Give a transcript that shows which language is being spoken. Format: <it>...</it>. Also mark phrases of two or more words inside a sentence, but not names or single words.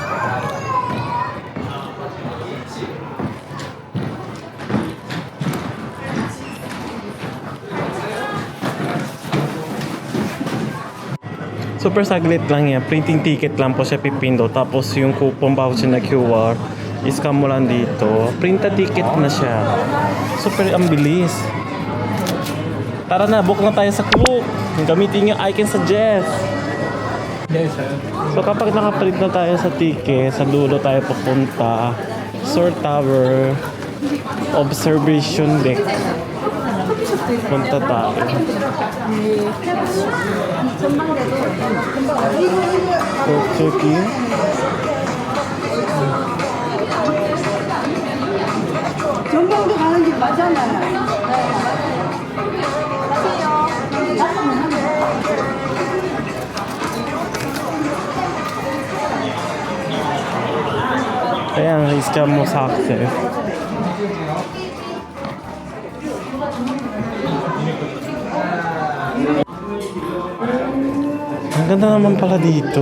<tl>Super saglit lang yan.</tl> <en>Printing ticket</en> <tl>lang po siya pipindo. Tapos yung</tl> <en>coupon voucher</en> <tl>na QR, i-scan mo lang dito.</tl> <en>Print a ticket</en> <tl>na siya. Super ang bilis. Tara na, book na tayo sa Klook. Gamitin yung</tl> <en>I can suggest. Yes, sir.</en> <tl>So kapag nakaprint na tayo sa ticket, sa dulo tayo papunta. Seoul Tower Observation Deck. Punta tayo.</tl> <ko>저기 전경도 가는 길 맞잖아요.</ko> <tl>Ayan, iscam mo success. Ang ganda naman pala dito.</tl>